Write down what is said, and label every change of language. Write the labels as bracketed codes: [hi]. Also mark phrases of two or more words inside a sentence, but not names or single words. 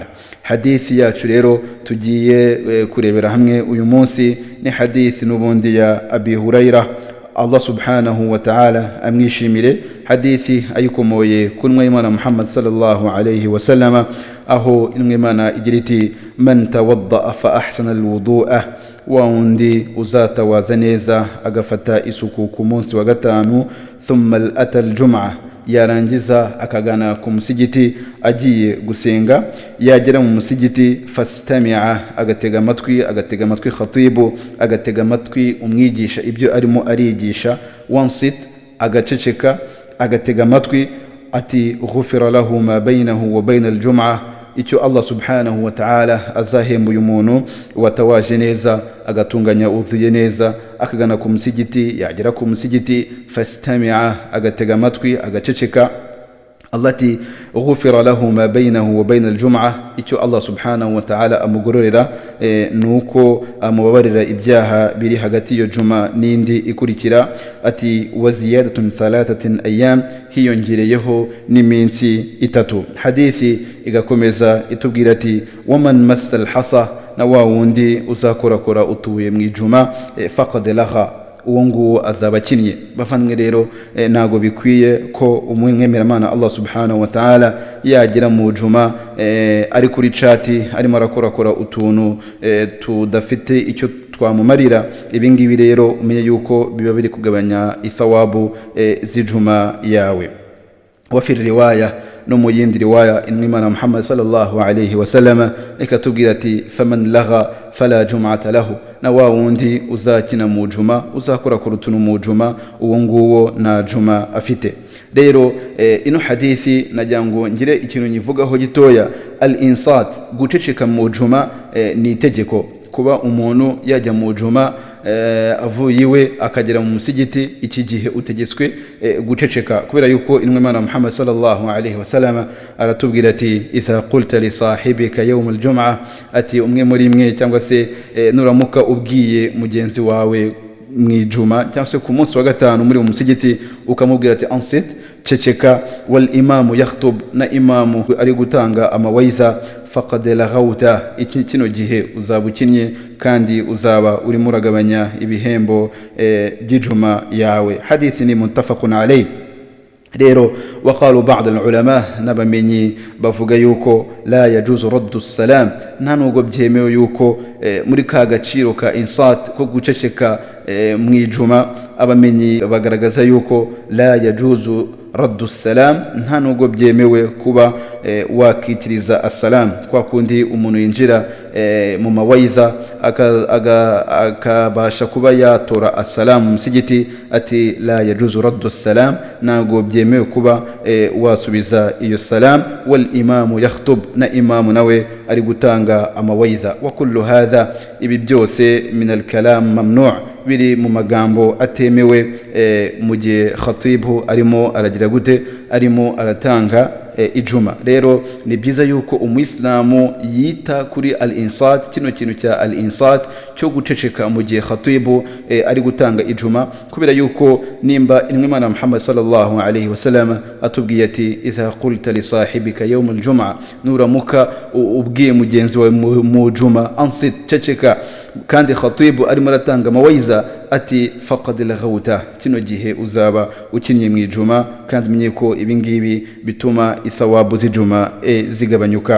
[rw] Hadithi yacu rero tugiye kurebera hamwe uyu munsi ni hadithi n'ubundi ya Abi Huraira, Allah [ar] subhanahu wa ta'ala [rw] amwishimire, hadithi ayikomoye kunwa Imana Muhammad [ar] sallallahu alayhi wa sallama [rw] aho inwa Imana igira iti man [ar] tawadda fa ahsana alwudu'a, [rw] wa undi uzatawaza neza agafata isuku ku munsi wa gatanu, [ar] thumma ata aljum'ah, [rw] yarangiza akagana ku musigiti agiye gusenga, yagera mu musigiti fastami'a, agatega amatwi khatibu, agatega amatwi umwigisha ibyo arimo arigisha, wansit, agaceceka agatega amatwi, ati [ar] ghufira lahu ma bainahu wa baina aljum'ah, [rw] icyo Allah [ar] subhanahu wa ta'ala [rw] azahemba uyu muntu watawaje neza agatunganya uzuye neza akagana ku musigiti, yagera ku musigiti fastami'a, agatega amatwi agaceceka, Allah ati [ar] ghufira lahu ma bainahu wa baina aljum'ah, [rw] icyo Allah [ar] subhanahu wa ta'ala [rw] amugororera nuko amubabarira ibyaha biri hagati yo juma n'indi ikurikira, ati [ar] wa ziyadatun thalathatin ayyam, [rw] hiyongereyeho n'iminsi itatu. Hadithi igakomeza itubwira ati [ar] waman massal hasa, [rw] na wa wundi uzakorakora utuye mu ijuma [ar] faqad laha, [rw] uwo nguwo azaba akinnye. Bavandimwe rero ntago bikwiye ko umwemeramana Allah [ar] subhanahu wa ta'ala [rw] yagira mu juma ari kuri chati arimo arakorakora utuntu tudafite icyo twamumarira. Ibi ngibi rero umenye yuko biba biri kugabanya ithawabu z'ijuma yawe. [ar] Wa fi riwaya [rw] no mu yindi riwaya inna Muhammad [ar] sallallahu alayhi wa sallama [rw] ikatubwira ati [ar] faman lagha fala jum'ata lahu, [rw] na wa wundi uzakina mu juma uzakora ku rutuno mu juma uwo nguwo na juma afite. Rero ino hadithi najyango ngire ikintu nyivugaho gitoya. Al-insat, guceceka mu juma ni itegeko. Kuba umuntu yajya mu juma avuye iwe akagera mu musigiti, iki gihe utegetswe guceceka, kubera yuko intumwa y'Imana Muhammad [ar] sallallahu alaihi wasallam [rw] aratubwira ati [ar] idha qulta li sahibika yawm al-jum'ah, [rw] ati umwe muri mwe cyangwa se nuramuka ubwiye mugenzi wawe mwijuma cyangwa se ku munsi wa gatanu muri umusigiti ukamubwira ati ansit, ceceka, [ar] wal imamu yakhutub, [rw] na imamu ari gutanga amawaidha, [ar] faqad laghawta, [rw] iki kino gihe uzaba ukinnye kandi uzaba urimo uragabanya ibihembo by'ijuma yawe. Hadithi ni [ar] muttafaqun alayh. rero waqalu ba'd al-ulama, [rw] nabamenyi bavuga yuko [ar] la yajuzu raddu salam, [rw] nta nubwo byemewe yuko muri ka gaciro ka insat ko guceceka mwijuma, abamenyi bagaragaza yuko [ar] la yajuzu raddu salam, [rw] nta nubwo byemewe kuba wakitiriza assalam, kwa kundi umuntu yinjira mu mawaidha akabasha kuba yatora assalam mu musigiti, ati [ar] la yajuzu raddu salam, [rw] ntabwo byemewe kuba wasubiza iyo salam. [ar] Wal imamu yakhutub, [rw] na imamu nawe ari gutanga amawaidha. [ar] Wa kullu hadha, [rw] ibi byose [ar] min al-kalam mamnu', [rw] biri mu magambo atemewe mu gihe khatibu arimo aragira gute, arimo aratanga ijuma. Rero ni byiza yuko umuislamu yita kuri al-insat, kino kintu cya al-insat cyo guceceka mu gihe khatibu ari gutanga ijuma, kubera yuko nimba intumwa Muhammad [ar] sallallahu alaihi wasallam [rw] atubwiye ati [ar] idha qulta li sahibika yawm al-jum'ah, [rw] nuramuka ubwiye mugenzi wawe mu juma ansit, ceceka, kandi khatibu arimo aratanga mawaidha, ati [ar] faqad laghawta, [rw] kino gihe uzaba ukinnye mu ijuma, kandi menye ko ibi ngibi bituma ithawabu z'ijuma zigabanyuka.